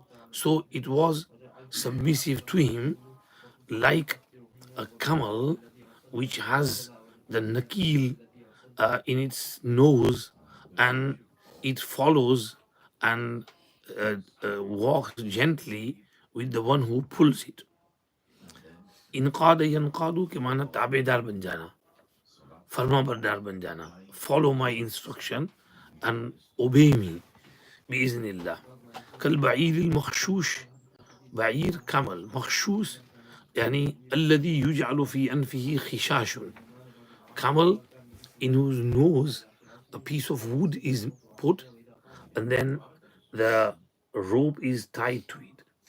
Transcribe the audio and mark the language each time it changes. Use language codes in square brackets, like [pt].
[en] So it was submissive to him like a camel which has the nakil in its nose, and it follows and walks gently with the one who pulls it. [hi] इनकाद यनकादू के माना ताबेदार बन जाना, फरमाबरदार बन जाना. [en] Follow my instruction and obey me [ar] بإذن الله. كالبعير المخشوش, بعير [en] camel, [ar] مخشوش يعني الذي يجعل في أنفه خشاش, [en] camel in whose nose a piece of wood is put and then the rope is tied to it.